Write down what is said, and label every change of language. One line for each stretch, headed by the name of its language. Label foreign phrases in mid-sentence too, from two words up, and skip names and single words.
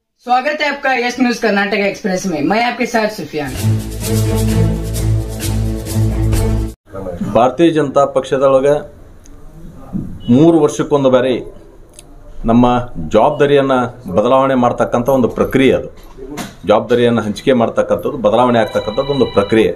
Hindi: स्वागत है आपका यस न्यूज कर्नाटक एक्सप्रेस में। मैं आपके साथ सुफियान।
Kannada: ಭಾರತೀಯ ಜನತಾ ಪಕ್ಷದೊಳಗೆ 3 ವರ್ಷಕ್ಕೊಂದು ಬಾರಿ ನಮ್ಮ ಜವಾಬ್ದಾರಿಯನ್ನು ಬದಲಾವಣೆ ಮಾಡ್ತಕ್ಕಂಥ ಒಂದು ಪ್ರಕ್ರಿಯೆ. ಅದು ಜವಾಬ್ದಾರಿಯನ್ನು ಹಂಚಿಕೆ ಮಾಡ್ತಕ್ಕಂಥದ್ದು, ಬದಲಾವಣೆ ಆಗ್ತಕ್ಕಂಥದ್ದು ಒಂದು ಪ್ರಕ್ರಿಯೆ.